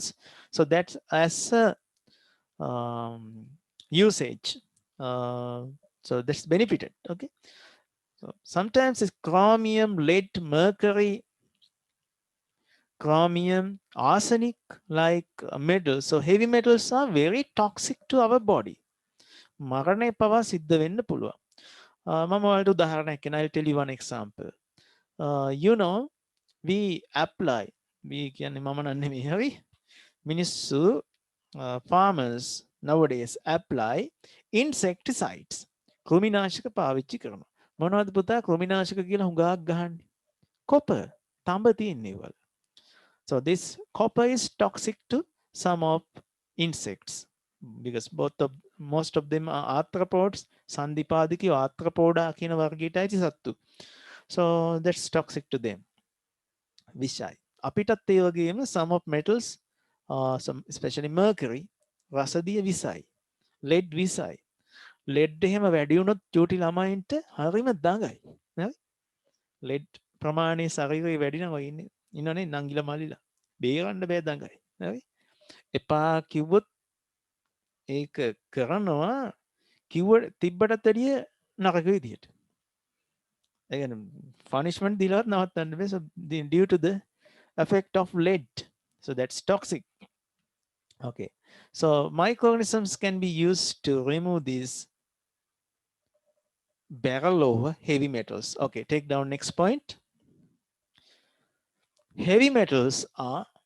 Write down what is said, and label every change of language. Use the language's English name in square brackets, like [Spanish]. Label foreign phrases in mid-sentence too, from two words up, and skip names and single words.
[English] So that's as a usage. So that's benefited. Okay. So sometimes it's chromium, lead, mercury, chromium, arsenic like metals. So heavy metals are very toxic to our body. [Sinhala] මරණය පවා සිද්ධ වෙන්න පුළුවන්. මම ඔයාලට උදාහරණයක් කියන්න. [English] I'll tell you one example. You know, we apply, we [Sinhala] කියන්නේ මම නන්නේ හරි මිනිස්සු [English] farmers nowadays apply insecticides [Sinhala] කෘමිනාශක පාවිච්චි කරනවා මොනවද පුතා කෘමිනාශක කියලා හුඟක් ගහන්නේ copper තඹ තියෙන්නේ වල [English] so this copper is toxic to some of insects because most of them are arthropods [Sinhala] සන්ධිපාදිකයෝ arthropoda කියන වර්ගයට අයිති සත්තු [English] so that's toxic to them [Sinhala] විෂයි අපිටත් ඒ වගේම [English] some of metals some especially mercury [Sinhala] රසදිය විසයි lead විසයි lead එහෙම වැඩි වුණොත් චූටි ළමයින්ට හරිම දඟයි නේද lead ප්‍රමාණය ශරීරයේ වැඩි නම් ඔය ඉන්නනේ නංගිලා මල්ලිලා බේරන්න බෑ දඟයි හරි එපා කිව්වොත් ඒක කරනවා කිව්ව තිබ්බටත් වැඩිය නරක විදියට [English] punishment [Sinhala] දීලාවත් නවත්තන්න බෑ [English] so due to the effect of lead so that's toxic okay so microorganisms can be used to remove these barrel over heavy metals okay take down next point heavy metals are